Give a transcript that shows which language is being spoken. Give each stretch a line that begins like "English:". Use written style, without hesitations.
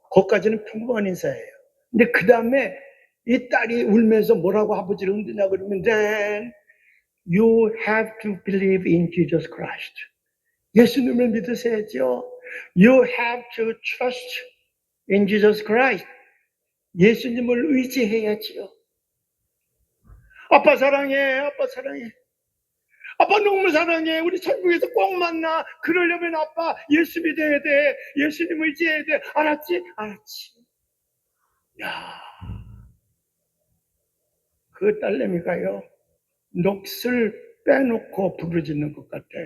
Korean: 거기까지는 평범한 인사예요. 근데 그 다음에 이 딸이 울면서 뭐라고 아버지를 흔드냐 그러면,
English: Then you have to believe in Jesus Christ.
Korean: 예수님을 믿으셔야죠.
English: You have to trust in Jesus Christ.
Korean: 예수님을 의지해야지요. 아빠 사랑해, 아빠 사랑해. 아빠 너무 사랑해. 우리 천국에서 꼭 만나. 그러려면 아빠 예수 믿어야 돼. 예수님 의지해야 돼. 알았지? 알았지. 야, 그 딸내미가요, 넋을 빼놓고 부르짖는 것 같아.